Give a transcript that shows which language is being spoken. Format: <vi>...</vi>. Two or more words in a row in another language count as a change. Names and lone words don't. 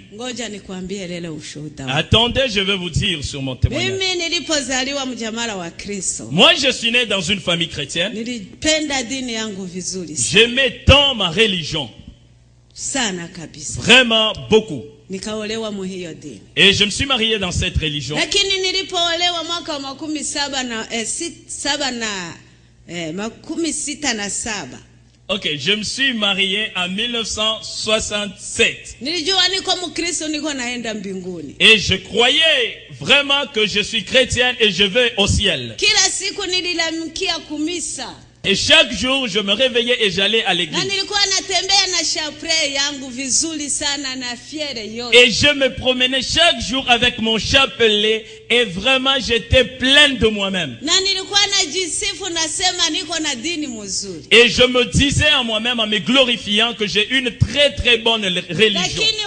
<sw>Ngoja nikwambie lele ushuhuda.</sw> <fr>Attendez, je vais vous dire sur mon témoignage.</fr> <sw>Mimi nilipozaliwa mjamala wa Kristo.</sw> <fr>Moi, je suis né dans une famille chrétienne.</fr> <sw>Nilipenda dini yangu vizuri.</sw> <fr>J'aimais tant ma religion.</fr> <sw>Sana kabisa.</sw> <fr>Vraiment beaucoup.</fr> <sw>Nikaolewa mu hiyo dini.</sw> <fr>Et je me suis marié dans cette religion.</fr> <sw>Lakini nilipoolewa mwaka wa 67.</sw> <fr>Ok, je me suis marié en 1967.</fr> <sw>Nilijua niko mkristo niko naenda mbinguni.</sw> <fr>Et je croyais vraiment que je suis chrétienne et je vais au ciel.</fr> <sw>Kila siku nililamkia kumisa.</sw> <fr>Et chaque jour, je me réveillais et j'allais à l'église. Et je me promenais chaque jour avec mon chapelet et vraiment j'étais pleine de moi-même. Et je me disais à moi-même en me glorifiant que j'ai une très très bonne religion.</fr>